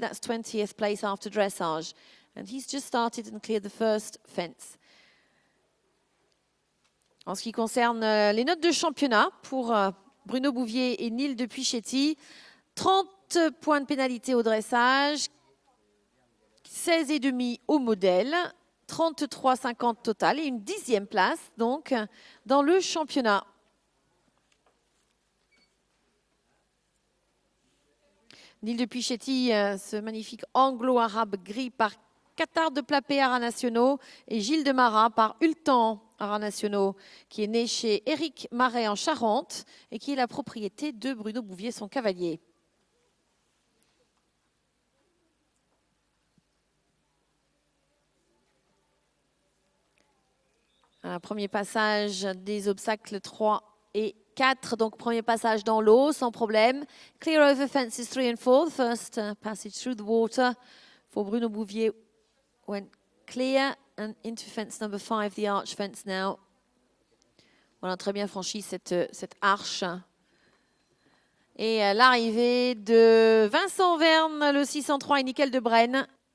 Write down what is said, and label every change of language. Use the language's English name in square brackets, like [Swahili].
[English] That's 20th place after dressage. And he's just started and cleared the first fence. [French] En ce qui concerne les notes de championnat pour Bruno Bouvier et Nil de Puichetti, 30 points de pénalité au dressage, 16,5 au modèle, 33,50 total et une 10e place donc dans le championnat. Neil de Pichetti, ce magnifique anglo-arabe gris par Qatar de Plapé Haras Nationaux et Gilles de Marat par Ultan Haras Nationaux, qui est né chez Éric Marais en Charente et qui est la propriété de Bruno Bouvier, son cavalier. Un premier passage des obstacles 3 et 4, donc premier passage dans l'eau sans problème. [English] Clear over fences 3 and 4, first passage through the water for Bruno Bouvier went clear and into fence number 5, the arch fence now. [French] On a très bien franchi cette arche. Et l'arrivée de Vincent Verne, le 603 et Nickel de Brenne.